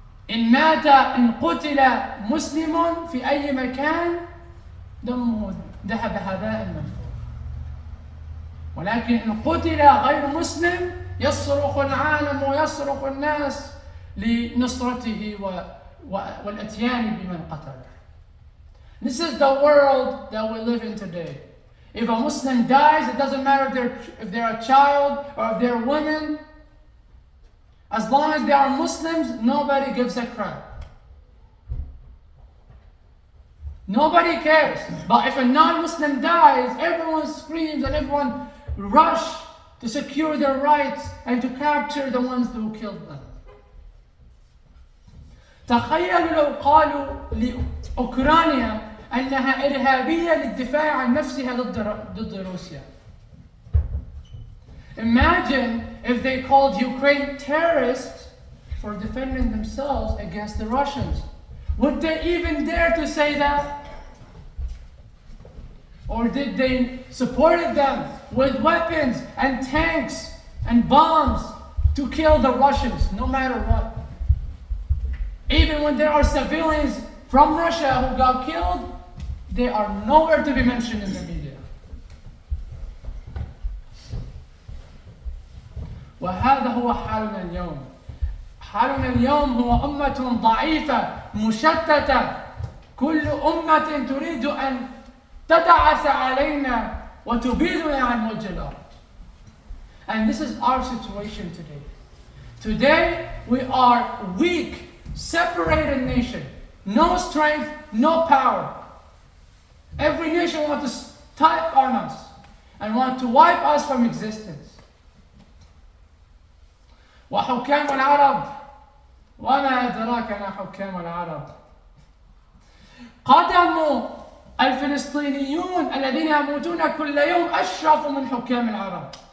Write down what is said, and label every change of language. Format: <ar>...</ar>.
<ar>إن قتل مسلم في أي مكان دمه ذهب هباء منثورا، ولكن إن قتل غير مسلم يصرخ العالم ويصرخ الناس لنصرته والاتيان بمن قتله.</ar> <en>This is the world that we live in today. If a Muslim dies, it doesn't matter if they're a child or if they're women. As long as they are Muslims, nobody gives a crap. Nobody cares. But if a non-Muslim dies, everyone screams and everyone rushes to secure their rights and to capture the ones who killed them.</en> <ar>تخيلوا لو قالوا لأوكرانيا أنها إرهابية للدفاع عن نفسها ضد روسيا.</ar> <en>Imagine if they called Ukraine terrorists for defending themselves against the Russians. Would they even dare to say that? Or did they support them with weapons and tanks and bombs to kill the Russians, no matter what? Even when there are civilians from Russia who got killed, they are nowhere to be mentioned in the media.</en> <ar>وهذا هو حالنا اليوم. حالنا اليوم هو أمة ضعيفة مشتتة، كل أمة تريد أن تدعس علينا وتبيدنا عن وجه الأرض.</ar> <en>And this is our situation today. Today we are weak, separated nation, no strength, no power. Every nation wants to type on us and want to wipe us from existence.</en> <ar>وحكام العرب، وما أدراك ما حكام العرب، قدم الفلسطينيون الذين يموتون كل يوم أشرف من حكام العرب.</ar>